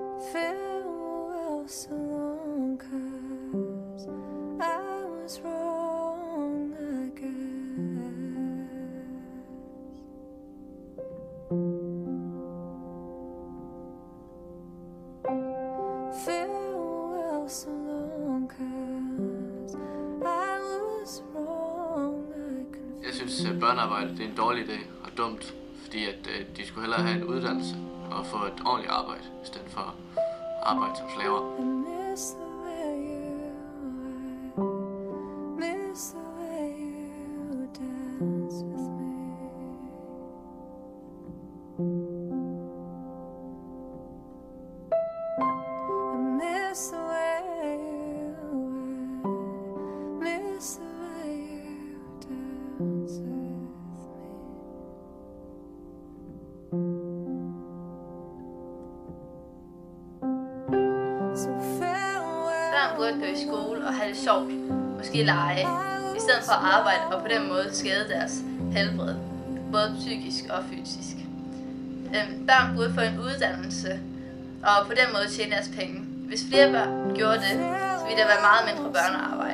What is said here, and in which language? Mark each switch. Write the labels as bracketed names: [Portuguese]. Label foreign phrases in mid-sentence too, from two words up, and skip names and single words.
[English] Farewell so long, 'cause I was wrong, I guess. Farewell so long, 'cause I was wrong, I confess. [Danish] Jeg synes, at børnearbejde det er en dårlig idé og dumt, fordi at de skulle hellere have en uddannelse og få et ordentligt arbejde, i stedet for at arbejde som slaver. [English] I miss the way you are, miss the way you dance with me. I miss the way you are, miss the way you dance with me. So farewell. [Danish] Børn burde gå i skole og have det sjovt, måske lege, i stedet for at arbejde og på den måde skade deres helbred, både psykisk og fysisk. Børn burde få en uddannelse og på den måde tjene deres penge. Hvis flere børn gjorde det, så ville der være meget mindre børnearbejde.